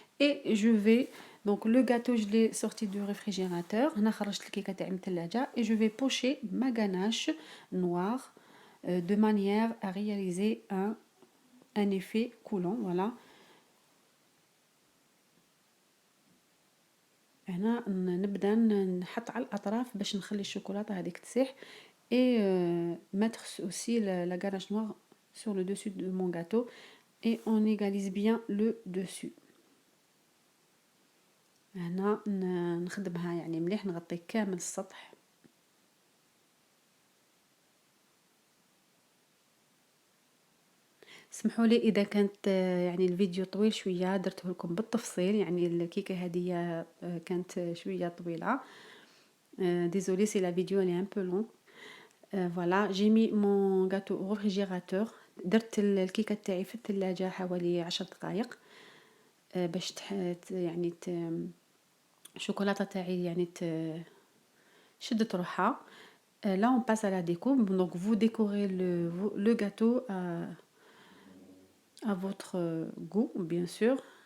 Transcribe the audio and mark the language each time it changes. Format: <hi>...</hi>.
<fr>Et je vais donc le gâteau je l'ai sorti du réfrigérateur.</fr> <ar>هنا خرجت الكيكه تاعي من الثلاجه</ar> <fr>et je vais pocher ma ganache noire de manière à réaliser un effet coulant. Voilà.</fr> <ar>هنا نبدا نحط على الاطراف باش نخلي الشوكولاته هذيك تسيح.</ar> <fr>et mettre aussi la ganache noire sur le dessus de mon gâteau et on égalise bien le dessus.</fr> <ar>هنا نخدمها يعني مليح، نغطي كامل السطح. سمحوا لي اذا كانت يعني الفيديو طويل شويه، درته لكم بالتفصيل. يعني الكيكه هذه كانت شويه طويله.</ar> <fr>désolé si la vidéo elle est un peu longue. voilà, j'ai mis mon gâteau au réfrigérateur.</fr> <ar>درت الكيكه تاعي في الثلاجه حوالي 10 دقائق باش يعني الشوكولاته تاعي يعني شدت روحها.</ar> <fr>là on passe à la déco. donc vous décorez le gâteau à votre goût bien sûr.</fr>